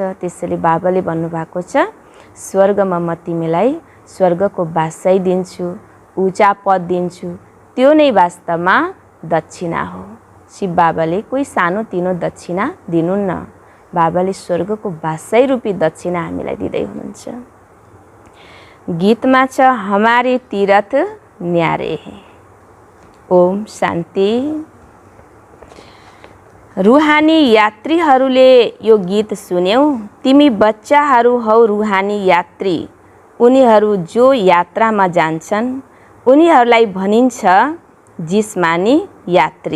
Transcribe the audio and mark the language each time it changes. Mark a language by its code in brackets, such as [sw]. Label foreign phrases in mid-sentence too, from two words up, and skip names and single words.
[ne] त्यसैले बाबाले भन्नुभएको छ, स्वर्गमा म तिमीलाई स्वर्गको बादशाही दिन्छु, ऊँचा पद दिन्छु। त्यो नै वास्तवमा दक्षिणा हो। शिव बाबाले कोही सानोतिनो दक्षिणा दिनुहुन्न। बाबाले स्वर्गको बादशाही रूपी दक्षिणा हामीलाई दिँदै हुनुहुन्छ। गीतमा छ, [hi] हमारे तीरथ न्यारे हैं। [sa] ओम शान्ति। [ne] रूहानी यात्रीहरूले यो गीत सुन्यौ। तिमी बच्चाहरू हौ रूहानी यात्री, उनीहरू जो यात्रामा जान्छन् उनीहरूलाई भनिन्छ जिस्मानी यात्री।